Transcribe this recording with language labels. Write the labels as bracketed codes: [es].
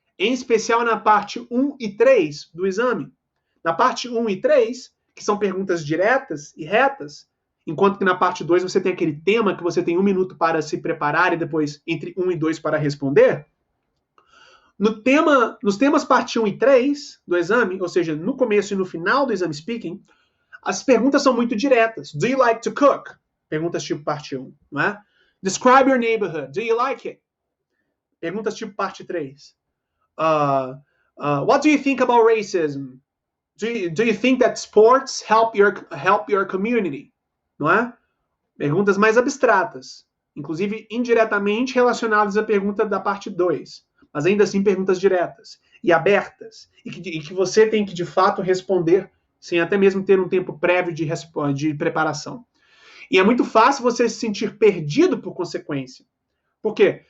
[pt] Em especial na parte 1 e 3 do exame. Na parte 1 e 3, que são perguntas diretas e retas, enquanto que na parte 2 você tem aquele tema que você tem 1 minuto para se preparar e depois entre 1 e 2 para responder. Nos temas parte 1 e 3 do exame, ou seja, no começo e no final do exame speaking, as perguntas são muito diretas. [en] Do you like to cook? [pt] Perguntas tipo parte 1, não é? [en] Describe your neighborhood. Do you like it? [pt] Perguntas tipo parte 3. [en] What do you think about racism? Do you think that sports help your community? [pt] Não é? Perguntas mais abstratas, inclusive indiretamente relacionadas à pergunta da parte 2, mas ainda assim perguntas diretas e abertas, e que você tem que de fato responder sem até mesmo ter um tempo prévio de preparação. E é muito fácil você se sentir perdido por consequência. Por quê?